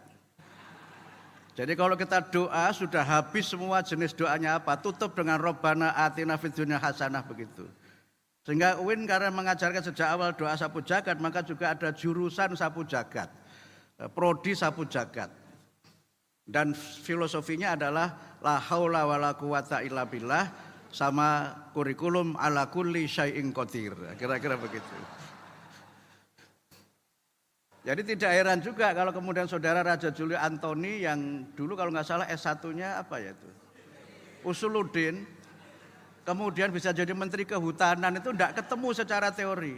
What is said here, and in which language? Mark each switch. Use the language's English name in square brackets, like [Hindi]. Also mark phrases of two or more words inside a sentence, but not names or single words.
[Indonesian] Jadi kalau kita doa sudah habis semua jenis doanya apa, tutup dengan [Arabic] ربنا آتنا في الدنيا حسنة [Indonesian] begitu. Sehingga UIN karena mengajarkan sejak awal doa sapu jagat, maka juga ada jurusan sapu jagat, prodi sapu jagat. Dan filosofinya adalah [Arabic] لا حول ولا قوة إلا بالله, [Indonesian] sama kurikulum [Arabic] على كل شيء قدير. [Indonesian] Kira-kira begitu. Jadi tidak heran juga kalau kemudian saudara Raja Juli Antoni yang dulu kalau nggak salah S1-nya apa ya itu? Usuluddin, kemudian bisa jadi Menteri Kehutanan, itu tidak ketemu secara teori.